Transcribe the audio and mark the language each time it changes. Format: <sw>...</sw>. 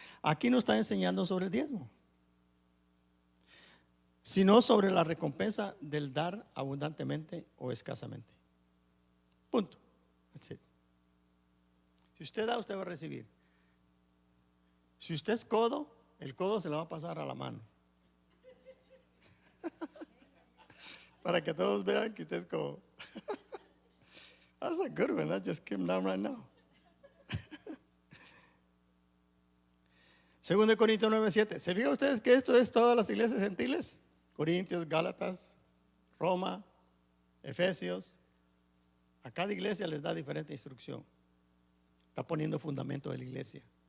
<es>Aquí no está enseñando sobre el diezmo, sino sobre la recompensa del dar abundantemente o escasamente. Punto.</es> <en>That's it.</en> <es>Si usted da, usted va a recibir. Si usted es codo, el codo se le va a pasar a la mano. Para que todos vean que usted es codo.</es> <en>That's a good one. That just came down right now.</en> <es>2 Corintios 9:7. ¿Se fijan ustedes que esto es todas las iglesias gentiles? Corintios, Gálatas, Roma, Efesios. A cada iglesia les da diferente instrucción. Está poniendo fundamento de la iglesia.</es>